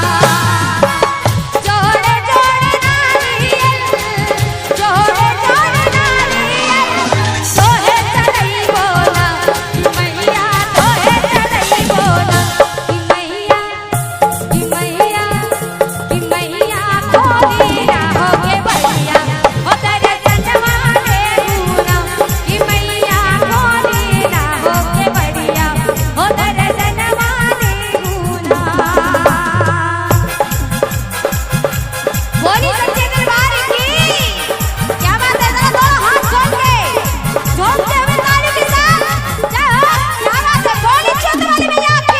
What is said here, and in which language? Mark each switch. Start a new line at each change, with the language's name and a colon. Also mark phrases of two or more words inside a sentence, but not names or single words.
Hindi: जोड़े जोड़े नारियल, जोड़े जोड़े नारियल, तो है चढ़ई बोला कि मैया, तो है चढ़ई बोला कि मैया, कि मैया, कि मैया, कोई ना हो के बढ़िया हो दर्शन वाले गुना कि मैया, कोई ना हो के बढ़िया हो दर्शन वाले गुना। बोली सच्ची दरबार की। क्या बात है, जरा दोनों हाथ खोल के झूमते हुए ताली के साथ जय हो। क्या बात है, बोली चंद्र वाली मैया की।